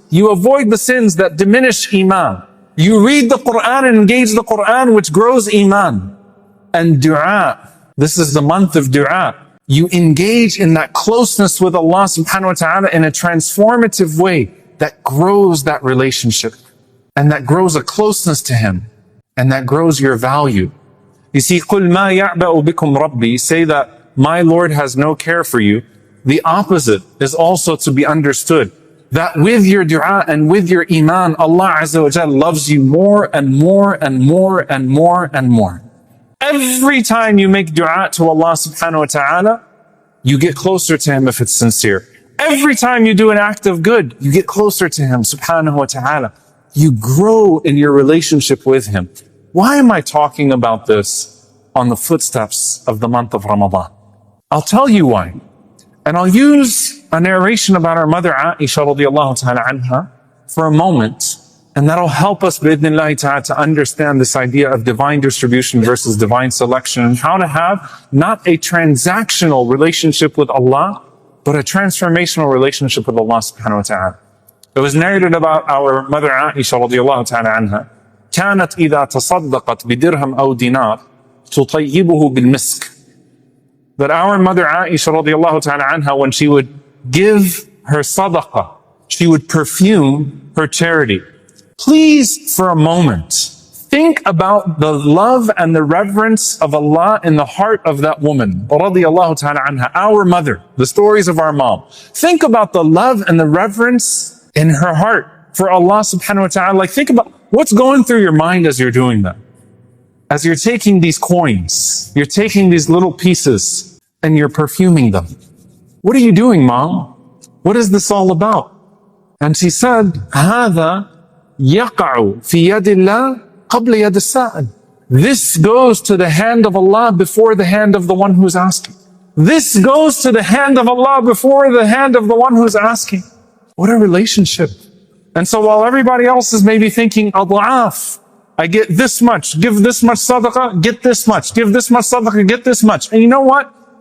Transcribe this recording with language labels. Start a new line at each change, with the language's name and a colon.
English: You avoid the sins that diminish iman. You read the Quran and engage the Quran, which grows iman. And dua. This is the month of dua. You engage in that closeness with Allah subhanahu wa ta'ala in a transformative way that grows that relationship. And that grows a closeness to Him. And that grows your value. You see,
Arabic: قُلْ مَا يَعْبَأُ بِكُمْ رَبِّي.
English: Say that my Lord has no care for you. The opposite is also to be understood. That with your dua and with your iman, Allah Azza wa Jal loves you more and more and more and more and more. Every time you make dua to Allah subhanahu wa ta'ala, you get closer to Him if it's sincere. Every time you do an act of good, you get closer to Him subhanahu wa ta'ala. You grow in your relationship with Him. Why am I talking about this on the footsteps of the month of Ramadan? I'll tell you why. And I'll use a narration about our mother Aisha radiallahu ta'ala anha for a moment. And that'll help us bi'idhnillahi ta'ala to understand this idea of divine distribution versus divine selection and how to have not a transactional relationship with Allah, but a transformational relationship with Allah subhanahu wa ta'ala. It was narrated about our mother Aisha radiallahu ta'ala anha.
Arabic: كانت إذا تصدقت بدرهم أو دينار تطيبه بالمسك.
English: That our mother Aisha radiallahu ta'ala anha, when she would give her sadaqah, she would perfume her charity. Please, for a moment, think about the love and the reverence of Allah in the heart of that woman, radiallahu ta'ala anha, our mother, the stories of our mom. Think about the love and the reverence in her heart for Allah subhanahu wa ta'ala. Like, think about what's going through your mind as you're doing that. As you're taking these coins, you're taking these little pieces and you're perfuming them. What are you doing, Mom? What is this all about? And she said,
Arabic: هذا يقع في يد الله قبل يد السائل.
English: This goes to the hand of Allah before the hand of the one who's asking. This goes to the hand of Allah before the hand of the one who's asking. What a relationship. And so while everybody else is maybe thinking, ad'af, I get this much, give this much sadaqah, get this much, give this much sadaqah, get this much. And you know what?